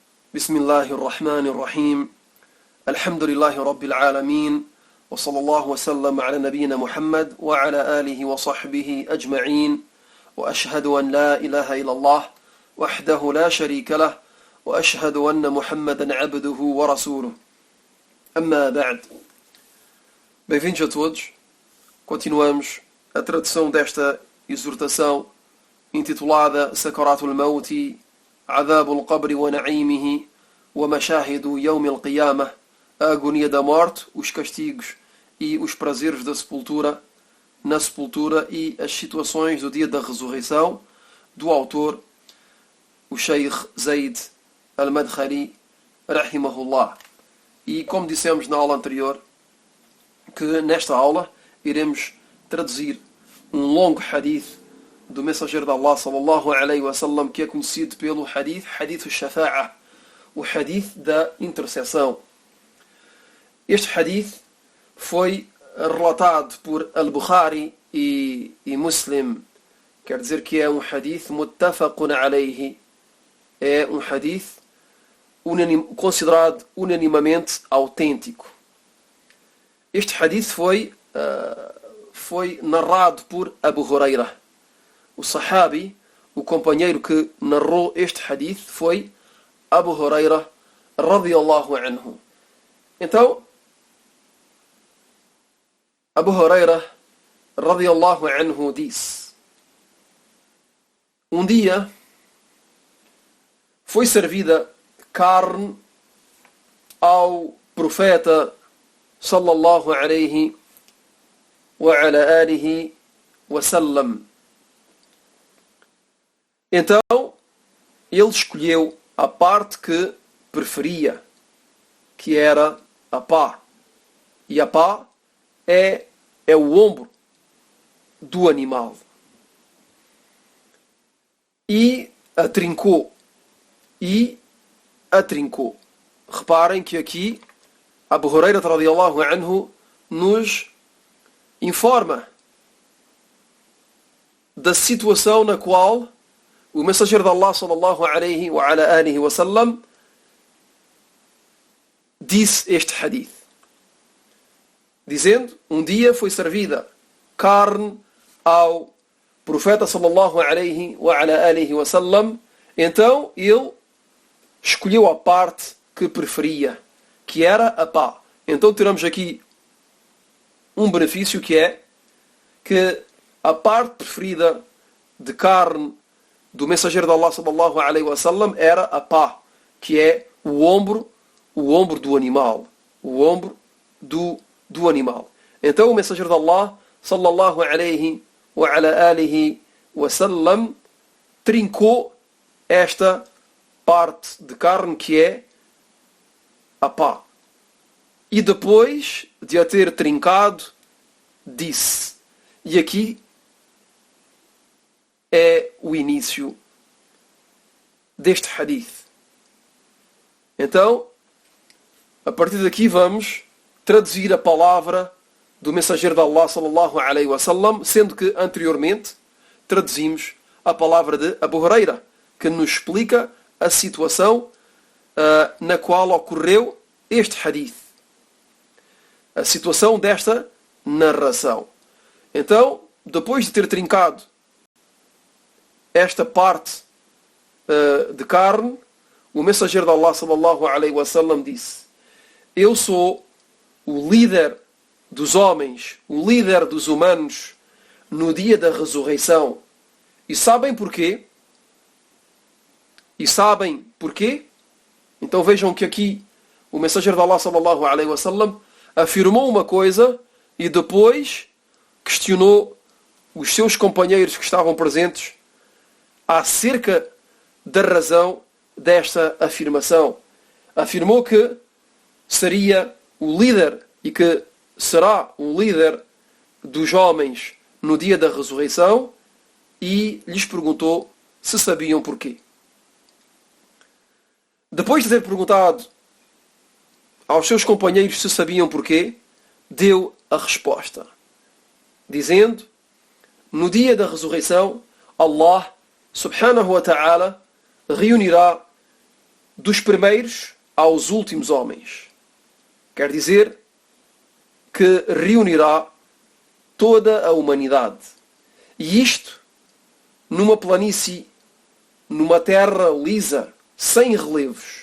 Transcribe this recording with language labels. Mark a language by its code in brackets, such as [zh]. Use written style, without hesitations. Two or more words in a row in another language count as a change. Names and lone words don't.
[ar] بسم الله الرحمن الرحيم الحمد لله رب العالمين وصلى الله وسلم على نبينا محمد وعلى آله وصحبه أجمعين وأشهد أن لا إله إلا الله وحده لا شريك له وأشهد أن محمدا عبده ورسوله أما بعد. [pt] Bem-vindos a todos. Continuamos a tradução desta exortação intitulada Sakaratul Mauti, Adhabul Qabri wa Naimihi wa Mashahidu Yawm al-Qiyamah, a agonia da morte, os castigos e os prazeres da sepultura, na sepultura e as situações do dia da ressurreição, do autor, o Sheikh Zaid al-Madkhali, rahimahullah. E como dissemos na aula anterior, que nesta aula iremos traduzir um longo hadith do mensageiro de Allah [ar] صلى الله عليه وسلم, [pt] que é conhecido pelo [ar] حديث الشفاعة, [pt] o hadith da intercessão. Este hadith foi relatado por Al-Bukhari e Muslim, quer dizer que é um hadith [ar] متفق عليه, [pt] é um hadith considerado unanimamente autêntico. Este hadith foi narrado por Abu Huraira. O sahabi, o companheiro que narrou este hadith, foi Abu Huraira [ar] رضي الله عنه. [pt] Então, Abu Huraira [ar] رضي الله عنه [pt] disse: um dia foi servida carne ao profeta [ar] صلى الله عليه وعلى آله وسلم. [pt] Então, ele escolheu a parte que preferia, que era a pá. E a pá é o ombro do animal. E a trincou. Reparem que aqui Abu Huraira [ar] رضي الله عنه [pt] nos informa da situação na qual o mensageiro de Allah [ar] صلى الله عليه وعلى آله وسلم [pt] disse este hadith, dizendo: um dia foi servida carne ao profeta [ar] صلى الله عليه وعلى آله وسلم, [pt] então ele escolheu a parte que preferia, que era a pá. Então tiramos aqui um benefício, que é que a parte preferida de carne do mensageiro de Allah [ar] صلى الله عليه وسلم [pt] era a pá, que é o ombro do animal, o ombro do animal. Então o mensageiro de Allah [ar] صلى الله عليه وعلى آله وسلم [pt] trincou esta parte de carne, que é a pá. E depois de a ter trincado, disse, e aqui é o início deste hadith. Então, a partir daqui vamos traduzir a palavra do mensageiro de Allah [ar] صلى الله عليه وسلم, [pt] sendo que anteriormente traduzimos a palavra de Abu Huraira, que nos explica a situação na qual ocorreu este hadith, a situação desta narração. Então, depois de ter trincado esta parte de carne, o mensageiro de Allah [ar] صلى الله عليه وسلم [pt] disse: eu sou o líder dos homens, o líder dos humanos no dia da ressurreição. E sabem porquê? Então vejam que aqui o mensageiro de Allah [ar] صلى الله عليه وسلم [pt] afirmou uma coisa e depois questionou os seus companheiros que estavam presentes acerca da razão desta afirmação. Afirmou que seria o líder e que será o líder dos homens no dia da ressurreição, e lhes perguntou se sabiam porquê. Depois de ter perguntado aos seus companheiros se sabiam porquê, deu a resposta, dizendo: no dia da ressurreição, Allah [ar] سبحانه وتعالى [pt] reunirá dos primeiros aos últimos homens. Quer dizer que reunirá toda a humanidade. E isto numa planície, numa terra lisa, sem relevos.